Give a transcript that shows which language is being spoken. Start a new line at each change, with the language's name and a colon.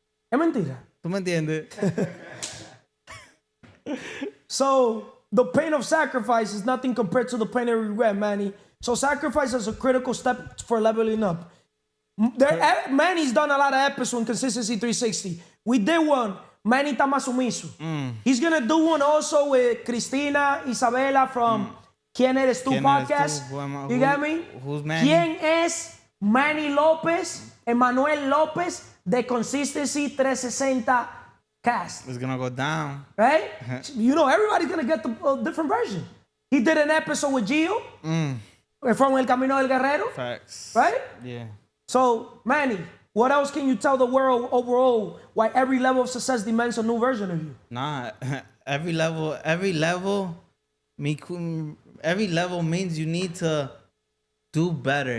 Spanish: Es mentira. ¿Tú me entiendes?
English: So the pain of sacrifice is nothing compared to the pain of regret, Manny. So sacrifice is a critical step for leveling up. Manny's done a lot of episodes on Consistency 360. We did one, Manny
Spanish: está más sumiso.
English: He's going to do one also with Cristina, Isabella from QuienEresTú podcast. You got me? Who's Manny?
Spanish: ¿Quién es Manny López, Emmanuel López de Consistency 360 cast?
English: It's going to go down. Right? Everybody's going to get the different version. He did an episode with Gio from El Camino del Guerrero. Facts. Right? Yeah. So, Manny, what else can you tell the world overall why every level of success demands a new version of you? Nah, every level means you need to do better.